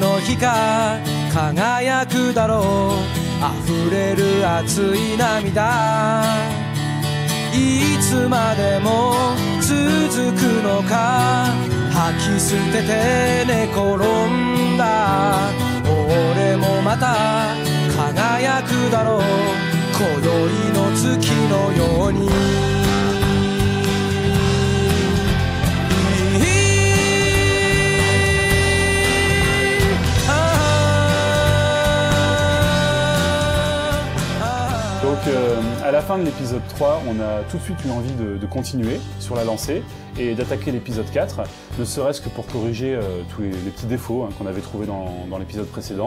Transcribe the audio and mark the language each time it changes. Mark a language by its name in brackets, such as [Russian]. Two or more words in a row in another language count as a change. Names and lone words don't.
[Japanese] の日か輝くだろう溢れる熱い涙いつまでも続くのか吐き捨てて寝転んだ俺もまた輝くだろう今宵の月のように [French] Donc à la fin de l'épisode 3, on a tout de suite eu envie de continuer sur la lancée et d'attaquer l'épisode 4, ne serait-ce que pour corriger tous les petits défauts qu'on avait trouvés dans l'épisode précédent.